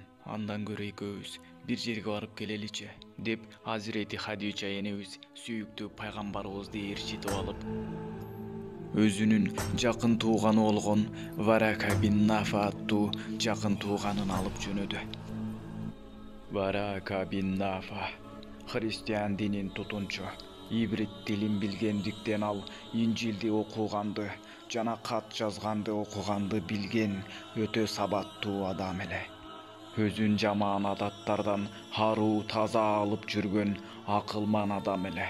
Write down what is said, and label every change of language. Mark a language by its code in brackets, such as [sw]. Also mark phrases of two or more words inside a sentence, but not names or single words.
[ky] Андан көрө экөөбүз бир жерге барып келеличи" деп Азирети Хадича энебиз сүйүктүү пайгамбарыбызды ээрчитип алып, өзүнүн жакын тууганы болгон Варака бин Нафа аттуу жакын тууганын алып жөнөдү. Варака бин Нафа христиан динин тутунчу, ибрит тилин билгендиктен ал Инжилди окуганды жана кат жазганды окуганды билген өтө сабаттуу адам эле. Өзүн жаман адаттардан аруу таза алып жүргөн акылман адам эле.